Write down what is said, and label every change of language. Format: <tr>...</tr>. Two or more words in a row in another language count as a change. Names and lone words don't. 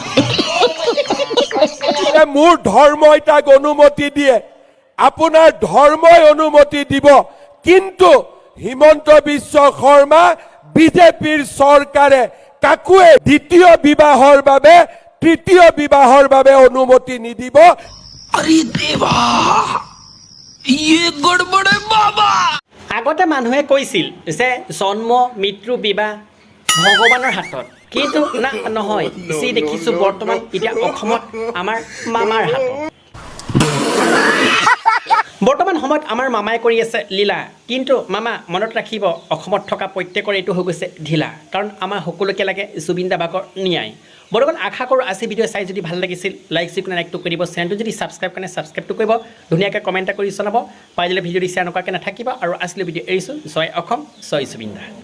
<as>মোৰ ধৰ্মই তাক অনুমতি দিয়ে আপোনাৰ ধৰ্মই অনুমতি দিব কিন্তু হিমন্ত বিশ্ব শৰ্মা বিজেপিৰ চৰকাৰে কাকোৱে দ্বিতীয় বিবাহৰ বাবে তৃতীয় বিবাহৰ বাবে অনুমতি নিদিব</as> <hi>अरे देवा ये गड़बड़ है बाबा</hi> <as>আগতে মানুহে কৈছিল যে জন্ম মৃত্যু বিবাহ ভগৱানৰ হাতত কিন্তু না নহয় যি দেখিছোঁ বৰ্তমান এতিয়া অসমত আমাৰ মামাৰ হাতত বৰ্তমান সময়ত আমাৰ মামাই কৰি আছে লীলা কিন্তু মামা মনত ৰাখিব অসমত থকা প্ৰত্যেকৰ এইটো হৈ গৈছে ঢিলা কাৰণ আমাৰ সকলোকে লাগে জুবিন দা বাকৰ ন্যায় বৰ্তমান আশা কৰোঁ আজি ভিডিঅ' চাই যদি ভাল লাগিছিল লাইকটো কৰিব চেনেলটো যদি ছাবস্ক্ৰাইব কাৰণে ছাবস্ক্ৰাইবটো কৰিব ধুনীয়াকৈ কমেণ্ট কৰি জনাব পাৰিলে ভিডিঅ'টো শ্বেয়াৰ নকৰাকৈ নাথাকিব আৰু আজিলৈ ভিডিঅ' এৰিছোঁ জয় অসম জয় জুবিন দা</as>